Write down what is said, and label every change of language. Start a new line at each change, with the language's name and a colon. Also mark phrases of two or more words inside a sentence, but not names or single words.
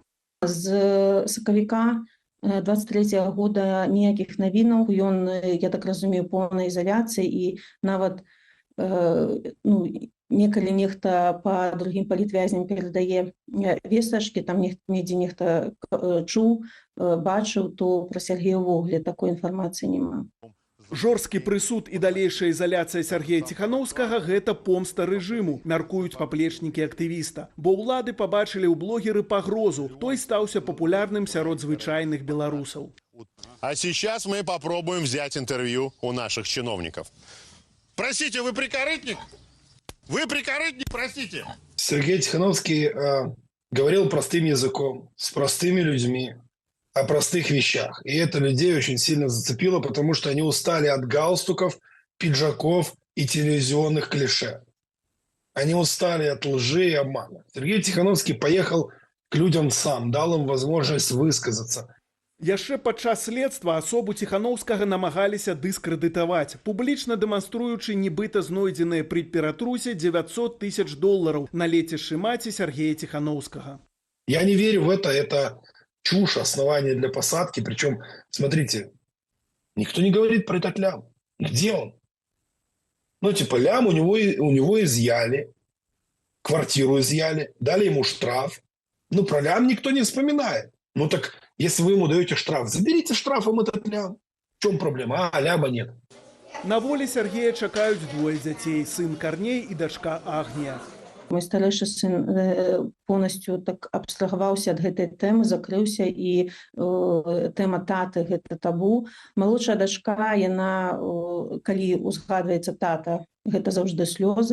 Belarusian: З сакавіка 23 года ніякіх навінаў, ён, я так разумею, поўнай изоляцыі і нават некалі нехта па другім палітвязням перадае вестачкі, там недзе нехта чуў, бачыў, то пра Сергея ўвогуле такой інфармацыі няма. Жорсткі прысуд і далейшая ізаляцыя Сергея Ціханаўскага – гэта помста рэжыму, мяркуюць паплечнікі актывіста. Бо ўлады пабачылі ў блогеры пагрозу, той стаўся папулярным сярод звычайных беларусаў.
Russian: А сейчас мы попробуем взять интервью у наших чиновников. Простите, вы прикорытник? Вы прикорытник, простите. Сергей Тихановский говорил простым языком, с простыми людьми, о простых вещах. И это людей очень сильно зацепило, потому что они устали от галстуков, пиджаков и телевизионных клише. Они устали от лжи и обмана. Сергей Тихановский поехал к людям сам, дал им возможность высказаться. Яшчэ падчас следства асобу Ціханаўскага намагаліся дыскрэдытаваць, публічна дэманструючы нібыта знойдзеныя пры ператрусе $900 000 на лецішчы маці Сергея Ціханаўскага. Я не верю в это чушь, основание для посадки. Причем, смотрите, никто не говорит про этот лям. Где он? Лям у него изъяли, квартиру изъяли, дали ему штраф. Про лям никто не вспоминает. Так если вы ему даете штраф, заберите штрафом этот лям. В чем проблема? Ляма нет.
Belarusian: На волі Сергея чакаюць двое дзяцей, сын Карней і дачка Агнія. Мой старэйшы сын поўнасцю так абстрагаваўся ад гэтай тэмы, закрыўся, і тэма таты – гэта табу. Малодшая дачка, яна, калі узгадваецца тата, гэта заўжды слёзы.